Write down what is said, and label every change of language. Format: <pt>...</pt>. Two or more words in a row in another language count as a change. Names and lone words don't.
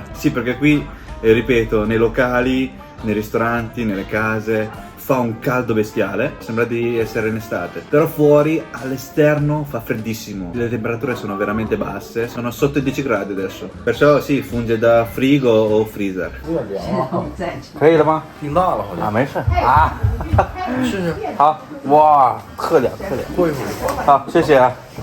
<it>Sì, perché qui, ripeto, nei locali, nei ristoranti, nelle case fa un caldo bestiale, sembra di essere in estate, però fuori all'esterno fa freddissimo, le temperature sono veramente basse, sono sotto i 10 gradi adesso, perciò sì, funge da frigo o freezer.</it> <zh>可以了吗？听大了好像。啊，没事啊，试试。好，哇，特凉特凉，过一会儿。好，谢谢啊。</zh>